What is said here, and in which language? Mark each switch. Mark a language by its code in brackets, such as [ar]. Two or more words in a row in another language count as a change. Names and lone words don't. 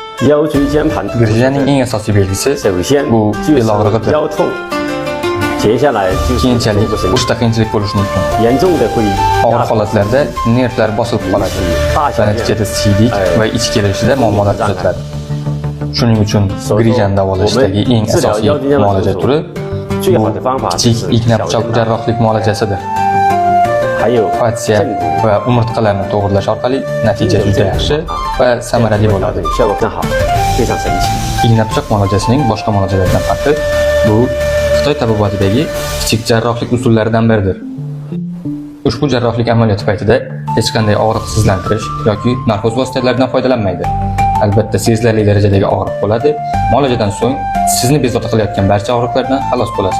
[zh] 腰椎间盘突出 [uz] Grijaning eng asosiy belgisi [zh] 首先 [uz] bu [zh] 就是 [uz] bel og'rig'idir. [zh] 腰痛，接下来就是 [uz] Keyinchalik [zh] 腹部神经 [uz] ushda qiyinchilik bo'lishi mumkin. [zh] 严重的会 [uz] Og'ir holatlarda nervlar bosilib qoladi va natijada siydik va ich kelishida muammolar kuzatiladi. Shuning uchun Grijan davolashdagi eng asosiy muolaja turi [zh] 最好的方法就 [uz] kichik [zh] 是 [uz] igna [zh] 小 [uz] pichoq [zh] 针 [uz] jarrohlik muolajasidir. [zh] 还有 [uz] Operatsiya [zh] 正骨 [uz] va umurtqalarni to'g'irlash orqali natija juda yaxshi va samarali bo'ladi. [zh] 效果更好，非常神奇。 [uz] Igna pichoq muolajasining boshqa muolajalardan farqi bu Xitoy tabibatidagi kichik jarrohlik usullaridan biridir. Ushbu jarrohlik amaliyoti paytida hech qanday og'riqsizlantirish yoki narkoz vositalaridan foydalanmaydi. Albatta sezilarli darajadagi og'riq bo'ladi. Muolajadan so'ng sizni bezovta qilayotgan barcha og'riqlardan xalos bo'lasiz.